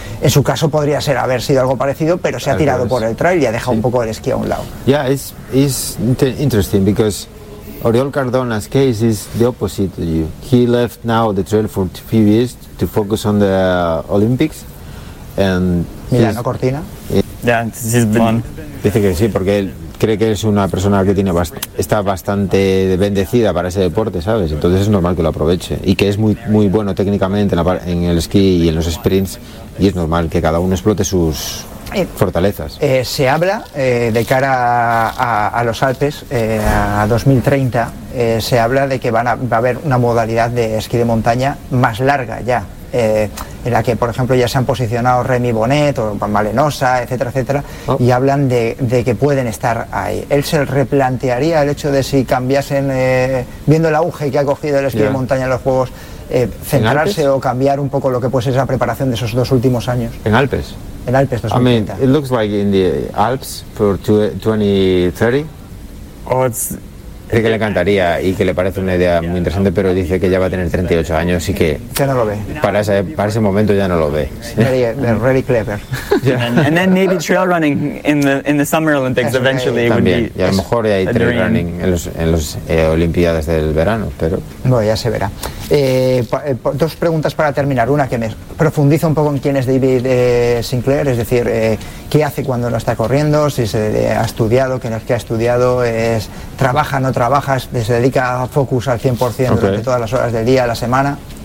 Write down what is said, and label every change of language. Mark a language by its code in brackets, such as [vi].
[es] En su caso podría ser haber sido algo parecido, pero se ha tirado por el trail y ha dejado un poco el esquí a un lado. [en] It's interesting because Oriol Cardona's case is the opposite to you. He left now the trail for a few years to focus on the Olympics. And Milano Cortina? He's been fun. [es] Dice que sí, porque él cree que es una persona que está bastante bendecida para ese deporte, ¿sabes? Entonces es normal que lo aproveche. Y que es muy, muy bueno técnicamente en el esquí y en los sprints. Y es normal que cada uno explote sus fortalezas. Se habla de cara a los Alpes, a 2030, se habla de que va a haber una modalidad de esquí de montaña más larga ya, en la que, por ejemplo, ya se han posicionado Remy Bonnet o Malenosa, etcétera, etcétera, y hablan de que pueden estar ahí. ¿Él se replantearía el hecho de si cambiasen, viendo el auge que ha cogido el esquí de montaña en los Juegos, centrarse o cambiar un poco lo que puede ser esa preparación de esos dos últimos años? ¿En Alpes? En Alpes, 2030. [en] I mean, it looks like in the Alps for 2030. [es] Dice que le encantaría y que le parece una idea muy interesante, pero dice que ya va a tener 38 años y que ya no lo ve. Para ese momento ya no lo ve. [en] Really clever. And then maybe trail running in the Summer Olympics eventually. [es] También. Y a lo mejor ya hay trail running en las Olimpiadas del verano, pero bueno, ya se verá. Dos preguntas para terminar. Una que me profundiza un poco en quién es David Sinclair, es decir, qué hace cuando no está corriendo, si se ha estudiado, qué no es que ha estudiado, trabaja, no trabaja, se dedica a focus al 100% durante todas las horas del día, la semana.